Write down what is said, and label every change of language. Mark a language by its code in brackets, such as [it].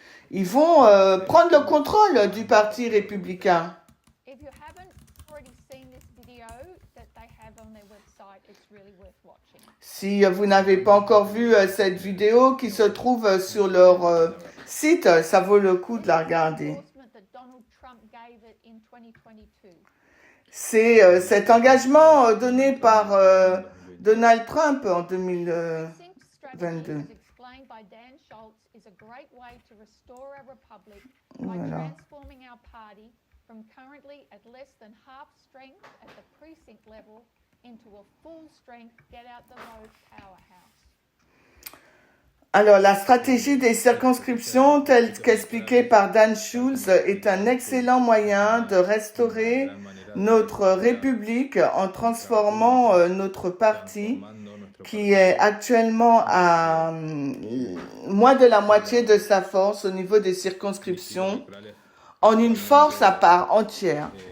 [fr] Ils vont prendre le contrôle du Parti républicain. [en] If you haven't already seen this video that they have on their website, it's really worth watching. [fr] Si vous n'avez pas encore vu cette vidéo qui se trouve sur leur site, ça vaut le coup de la regarder. [en] Endorsement that Donald Trump gave it in 2022. [fr] C'est cet engagement donné par Donald Trump en 2000. [en] Precinct strategy, [fr] 22. [en] as explained by Dan Schultz, is a great way to restore our republic by [fr] Voilà. [en] transforming our party from currently at less than half strength at the precinct level into a full strength get out the vote powerhouse. [fr] Alors, la stratégie des circonscriptions, telle qu'expliquée par Dan Schultz, est un excellent moyen de restaurer notre République en transformant notre parti, qui est actuellement à moins de la moitié de sa force au niveau des circonscriptions, en une force à part entière.